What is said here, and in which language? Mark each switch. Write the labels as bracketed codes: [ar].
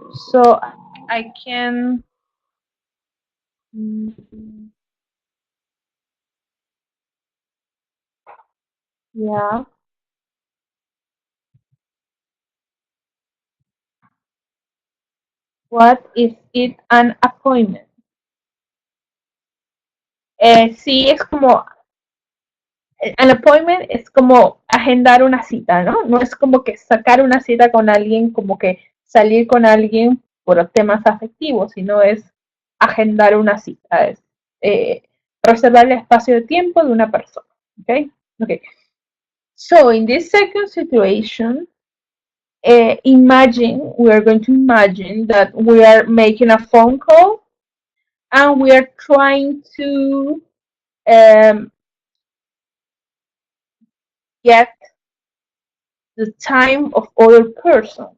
[en] So I can, mm, yeah. What is it an appointment? [es] Sí, es como, an appointment es como agendar una cita, ¿no? No es como que sacar una cita con alguien, como que salir con alguien por temas afectivos, sino es agendar una cita, es reservar el espacio de tiempo de una persona. [en] Okay? Okay. So in this second situation, we are going to imagine that we are making a phone call and we are trying to um, get the time of other person.